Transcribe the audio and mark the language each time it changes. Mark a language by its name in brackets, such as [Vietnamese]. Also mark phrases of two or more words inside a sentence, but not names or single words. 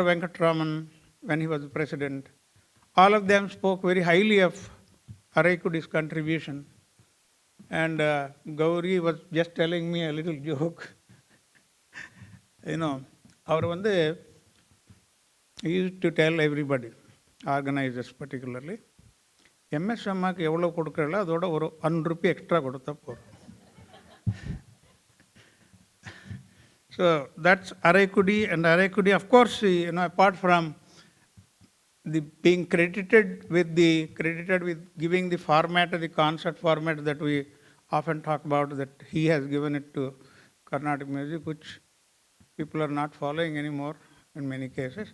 [English] Venkatraman when he was president. All of them spoke very highly of Araikudi's contribution. And Gauri was just telling me a little joke. He used to tell everybody, organizers particularly, [Tamil] MS அம்மாக்கு எவ்ளோ குடுக்குறாங்களோ அதோட ஒரு 100 [English] rupee extra [Tamil] குடுத்தா போதும். [English] So that's Araikudi. And Araikudi, of course, apart from being credited with giving the format, the concert format that we often talk about, that he has given it to Carnatic music, which people are not following anymore in many cases.